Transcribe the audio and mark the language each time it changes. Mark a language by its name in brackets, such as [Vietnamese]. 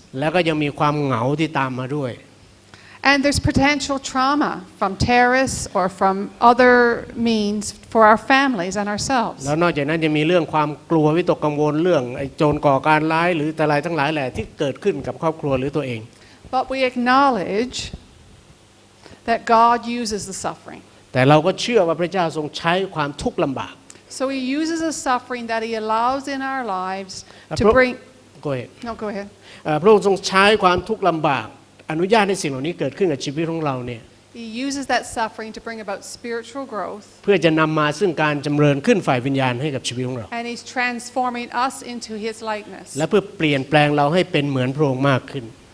[Thai] แล้วก็ยังมีความเหงาที่ตามมาด้วย [English] And there's potential trauma from terrorists or from other means for our families and ourselves. [Thai] แล้วนอกจากนั้นจะมีเรื่องความกลัววิตกกังวลเรื่องไอ้โจรก่อการร้ายหรืออะไรทั้งหลายแหละที่เกิดขึ้นกับครอบครัวหรือตัวเอง [English] But we acknowledge that God uses the suffering. [Thai] แต่เราก็เชื่อว่าพระเจ้าทรงใช้ความทุกข์ลำบาก [English] So He uses the suffering that He allows in our lives to bring. Go ahead. No, go ahead. [Thai] พระองค์ทรงใช้ความทุกข์ลำบากอนุญาตให้สิ่งเหล่านี้เกิดขึ้นกับชีวิตของเราเนี่ย [English] He uses that suffering to bring about spiritual growth. [Thai] เพื่อจะนำมาซึ่งการจำเริญขึ้นฝ่ายวิญญาณให้กับชีวิตของเรา [English] And He's transforming us into His likeness. [Thai] และเพื่อเปลี่ยนแปลงเราให้เป็นเหมือนพระองค์มากขึ้น